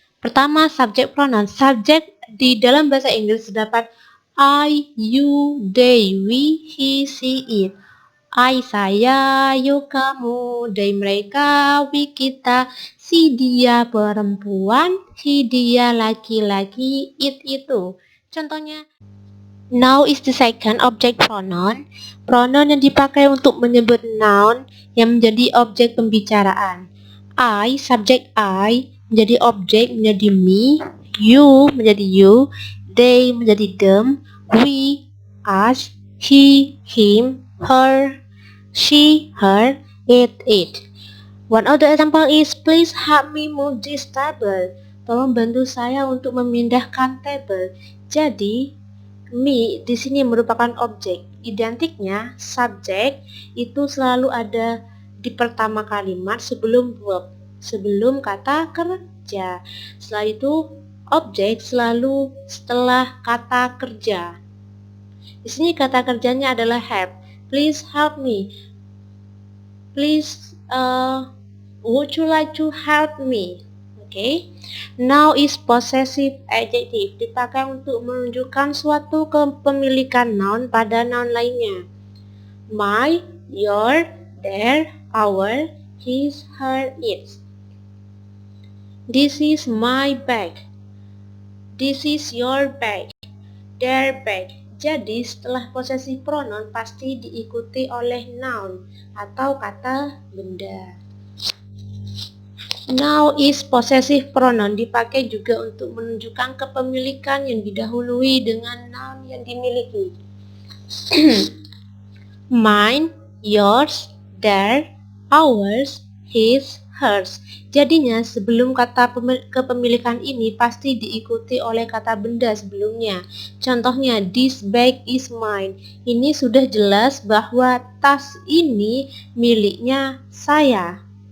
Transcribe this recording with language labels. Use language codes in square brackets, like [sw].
[id] Pertama, subject pronoun. Subject di dalam bahasa Inggris terdapat [en] I, you, they, we, he, she, it. [id] I, saya, you, kamu, they, mereka, we, kita, si, dia, perempuan, he, dia, laki-laki, it, itu. [en] Contohnya, now is the second object pronoun. [id] Pronoun yang dipakai untuk menyebut noun yang menjadi objek pembicaraan. [en] I, subjek I, menjadi objek menjadi me, you menjadi you, they menjadi them, we, us, he, him, her, she, her, it. One of the example is, please help me move this table. [id] Tolong bantu saya untuk memindahkan table. Jadi, me di sini merupakan objek. Identiknya, subjek itu selalu ada di pertama kalimat sebelum verb, sebelum kata kerja. Setelah itu, objek selalu setelah kata kerja. Di sini kata kerjanya adalah help. [en] Please help me. Please, would you like to help me? Okay. Now is possessive adjective. [id] Dipakai untuk menunjukkan suatu kepemilikan noun pada noun lainnya. [en] My, your, their, our, his, her, its. This is my bag. This is your bag. Their bag. [id] Jadi setelah posesif pronoun pasti diikuti oleh noun atau kata benda. [en] Now is possessive pronoun, [id] dipakai juga untuk menunjukkan kepemilikan yang didahului dengan noun yang dimiliki. [en] Mine, yours, their, ours, his, hers. [id] Jadinya sebelum kata kepemilikan ini pasti diikuti oleh kata benda sebelumnya. [en] Contohnya, this bag is mine. [id] Ini sudah jelas bahwa tas ini miliknya saya.